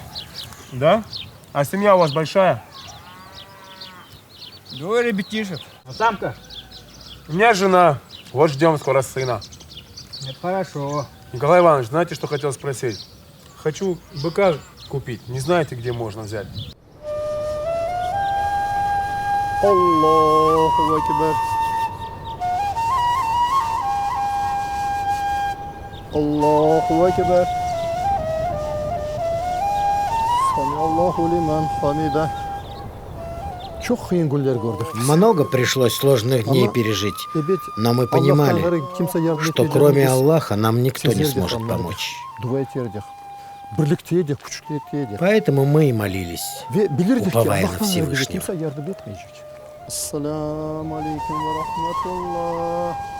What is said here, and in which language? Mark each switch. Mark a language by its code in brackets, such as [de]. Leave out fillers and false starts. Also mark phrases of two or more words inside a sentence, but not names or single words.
[ru] Да? А семья у вас большая? 2 ребятишек. А сам-то? У меня жена. Вот ждем скоро сына. Это хорошо. Николай Иванович, знаете, что хотел спросить? Хочу быка купить. Не знаете, где можно взять? [ar] الله أكبر. الله أكبر. سمع الله لمن حمده. [ru] Много пришлось сложных дней пережить, но мы понимали, что кроме Аллаха нам никто не сможет помочь. Поэтому мы и молились, уповая на Всевышнего. [ar] السلام عليكم ورحمة الله.